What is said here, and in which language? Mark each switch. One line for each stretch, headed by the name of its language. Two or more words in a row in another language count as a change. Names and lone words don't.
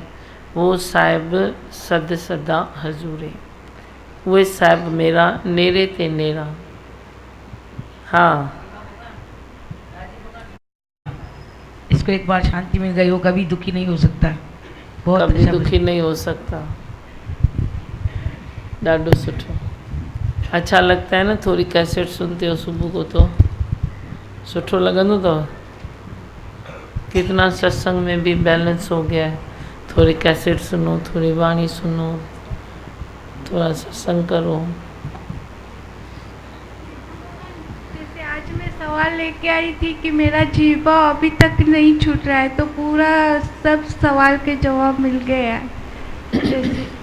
Punjabi: वो साहिब सद सदा हजूरे, वो साहिब मेरा नेरे ते नेरा।
Hindi: हाँ, इसको एक बार शांति मिल गई, वो कभी दुखी नहीं हो सकता, बहुत कभी अच्छा दुखी नहीं हो सकता।
Sindhi: ॾाढो सुठो,
Hindi: अच्छा लगता है ना। थोड़ी कैसेट सुनते हो सुबह को तो
Sindhi: सुठो लॻंदो अथव।
Hindi: कितना सत्संग में भी बैलेंस हो गया है। थोड़ी कैसेट सुनो, थोड़ी वाणी सुनो, थोड़ा सत्संग करो। जैसे आज मैं सवाल लेके आई थी कि मेरा जीवा अभी तक नहीं छूट रहा है, तो पूरा सब सवाल के जवाब मिल गया है।